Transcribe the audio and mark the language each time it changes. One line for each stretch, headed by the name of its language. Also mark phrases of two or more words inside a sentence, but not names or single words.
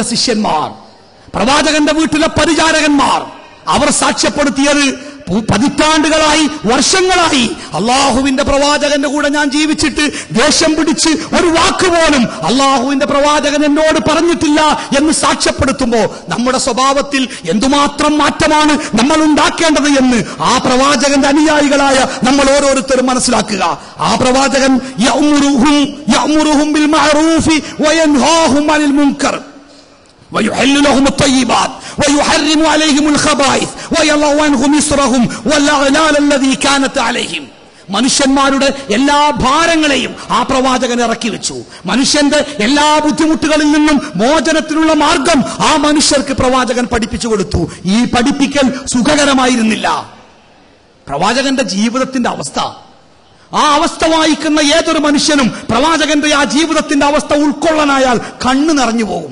Malayalam: ശിഷ്യന്മാർ, പ്രവാചകന്റെ വീട്ടിലെ പരിചാരകന്മാർ, അവർ സാക്ഷ്യപ്പെടുത്തിയത് പതിറ്റാണ്ടുകളായി, വർഷങ്ങളായി അള്ളാഹുവിന്റെ പ്രവാചകന്റെ കൂടെ ഞാൻ ജീവിച്ചിട്ട് ദേഷ്യം പിടിച്ച് ഒരു വാക്കുപോലും അള്ളാഹുവിന്റെ പ്രവാചകൻ എന്നോട് പറഞ്ഞിട്ടില്ല എന്ന് സാക്ഷ്യപ്പെടുത്തുമ്പോ നമ്മുടെ സ്വഭാവത്തിൽ എന്തുമാത്രം മാറ്റമാണ് നമ്മൾ ഉണ്ടാക്കേണ്ടത് എന്ന് ആ പ്രവാചകന്റെ അനുയായികളായ നമ്മൾ ഓരോരുത്തരും മനസ്സിലാക്കുക. ആ പ്രവാചകൻ
Arabic: يأمرهم بالمعروف وينهاهم عن المنكر ويحل لهم الطيبات ويحرم عليهم الخبائث ويضع عنهم إصرهم والأغلال الذي كانت عليهم.
Malayalam: മനുഷ്യന്മാരുടെ എല്ലാ ഭാരങ്ങളെയും ആ പ്രവാചകൻ ഇറക്കി വെച്ചു. മനുഷ്യന്റെ എല്ലാ ബുദ്ധിമുട്ടുകളിൽ നിന്നും മോചനത്തിനുള്ള മാർഗം ആ മനുഷ്യർക്ക് പ്രവാചകൻ പഠിപ്പിച്ചു കൊടുത്തു. ഈ പഠിപ്പിക്കൽ സുഖകരമായിരുന്നില്ല. പ്രവാചകന്റെ ജീവിതത്തിന്റെ അവസ്ഥ, ആ അവസ്ഥ വായിക്കുന്ന ഏതൊരു മനുഷ്യനും പ്രവാചകന്റെ ആ ജീവിതത്തിന്റെ അവസ്ഥ ഉൾക്കൊള്ളാനായാൽ കണ്ണു നിറഞ്ഞു പോകും.